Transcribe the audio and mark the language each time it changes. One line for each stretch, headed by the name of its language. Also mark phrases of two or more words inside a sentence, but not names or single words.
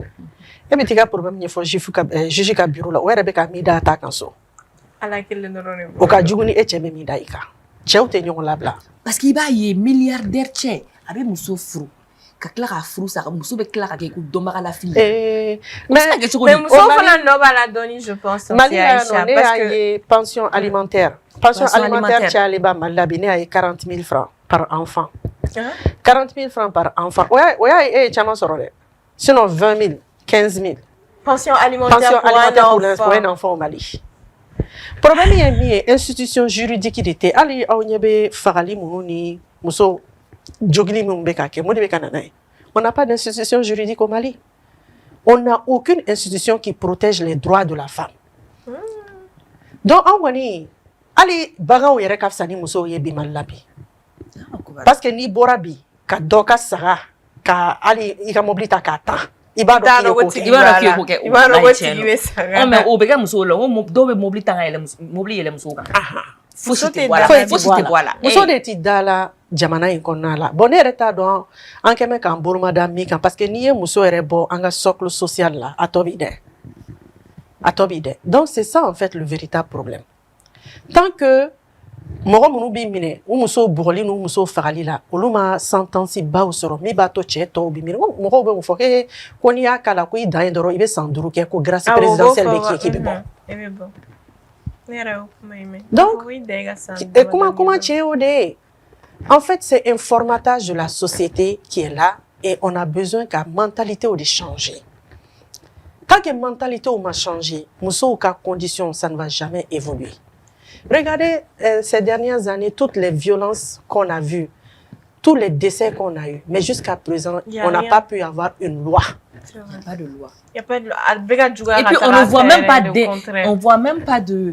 Bambara: E bɛ t'i ka problème ɲɛfɔ juge ka bureau la, o yɛrɛ bɛ ka min da a ta kan so. Ala kelen dɔrɔn de bolo. O ka jugu ni e cɛ bɛ min da i kan. Cɛw tɛ ɲɔgɔn labila.
French: Parce que
Bambara: i b'a ye milliardaire cɛ a bɛ muso furu ka tila k'a furu sa, muso bɛ tila ka kɛ ko dɔnbagalafili. Mais muso fana nɔ b'a la dɔɔni
French: je pense.
Bambara: Mali la yan nɔ ne y'a ye
French: pension alimentaire. Pension alimentaire
Bambara: cayalen ba Mali la bi ne y'a ye 40 000
French: francs par enfant. 40 000 francs par enfant.
Bambara: O y'a ye e ye caman sɔrɔ dɛ. Sinon 20 000, 15 000.
French: Pension alimentaire pour un enfant au Mali.
Bambara: Problème ye min ye
French: institution juridique
Bambara: de tɛ, hali aw ɲɛ bɛ fagali minnu ni muso jogili minnu bɛ ka kɛ, mun de bɛ ka na n'a ye?
French: On n'a pas d'institution juridique au Mali. On n'a aucune institution qui protège les droits de la femme.
Bambara: Donc an kɔni hali baganw yɛrɛ ka fisa ni musow ye bi Mali la bi. Parce que n'i bɔra bi ka dɔ ka saga ka hali i ka mobili ta k'a tan, i b'a dɔn k'i ye ko kɛ. I b'a dɔn ko tigi bɛ saga. Mais o bɛ kɛ musow la, dɔw bɛ mobili tan ka yɛlɛ mobili yɛlɛ musow kan. Fosi tɛ bɔ a la. Muso de tɛ da la jamana in kɔnɔna la. Bon ne yɛrɛ t'a dɔn an kɛ mɛn k'an boromada min kan parce que n'i ye muso yɛrɛ bɔ an ka
French: socle social
Bambara: la, a tɔ b'i dɛ. A tɔ b'i dɛ.
French: Donc c'est ça en fait le véritable problème. Tant que
Bambara: mɔgɔ minnu b'i minɛ u musow bugɔli n'u musow fagali la, olu ma sentence baw sɔrɔ min b'a to cɛ tɔw b'i minɛ. Mɔgɔw bɛ mun fɔ ko n'i y'a k'a la ko i dan ye dɔrɔn i bɛ san 5 kɛ ko
French: grâce présidentielle
Bambara: bɛ k'i bɛ bɔ.
French: Donc, comment tiens au dé? En fait, c'est un formatage de la société qui est là et on a besoin que la mentalité de changer. Tant que la mentalité m'a changé,
Bambara: muso ka condition,
French: ça ne va jamais évoluer. Regardez ces dernières années, toutes les violences qu'on a vues, tous les décès qu'on a eus. Mais jusqu'à présent, on n'a pas pu avoir une loi. Il n'y a pas de loi. Il n'y a pas de loi. Et puis, on ne voit même pas on voit même pas de...